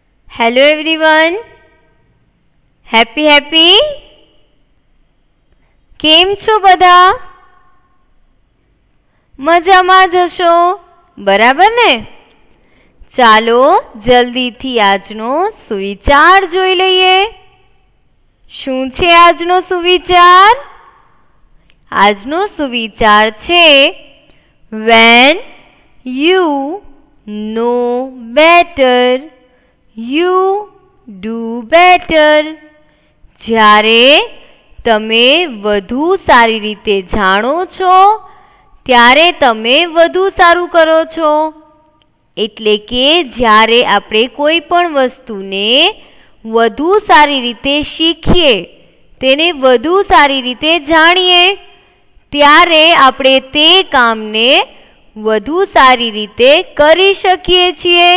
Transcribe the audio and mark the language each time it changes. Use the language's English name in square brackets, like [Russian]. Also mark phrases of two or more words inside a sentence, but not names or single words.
[English] hello everyone, happy happy [Gujarati] કેમ છો બધા? મજામાં જ હશો, બરાબર ને? ચાલો જલ્દી થી આજનો સુવિચાર જોઈ લઈએ। શું છે આજનો સુવિચાર? આજનો સુવિચાર છે [English] When you know better, you do better. [Gujarati] જ્યારે તમે વધુ સારી રીતે જાણો છો ત્યારે તમે વધુ સારું કરો છો. એટલે કે જ્યારે આપણે કોઈ પણ વસ્તુને વધુ સારી રીતે શીખીએ, તેને વધુ સારી રીતે જાણીએ, ત્યારે આપણે તે કામને વધુ સારી રીતે કરી શકીએ છીએ.